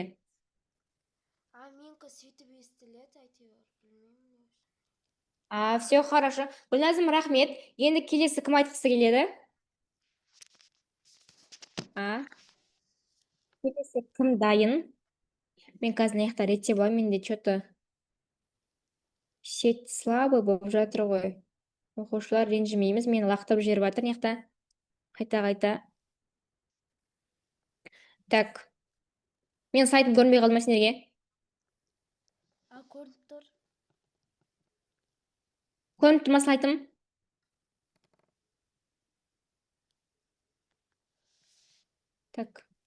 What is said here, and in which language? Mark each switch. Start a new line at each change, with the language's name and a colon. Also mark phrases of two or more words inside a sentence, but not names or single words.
Kazakh: Менікі сөйтіп естіледі, әйтеуір. Білмеймін.
Russian: Все хорошо.
Kazakh: Гүлназым, рахмет. Енді келесі кім айтқысы келеді? Келесі кім дайын? Мен қазір мына жақта реттеп аламын, менде
Russian: что-то сеть слабый
Kazakh: болып жатыр ғой. Оқушылар ренжімейміз, мені лақтырып жіберіп жатыр мына жақта. Қайта. Так. Мен сайтын көрмей қалдым сендерге. Көрініп тұр. Көрініп тұр ма сайтым? Так.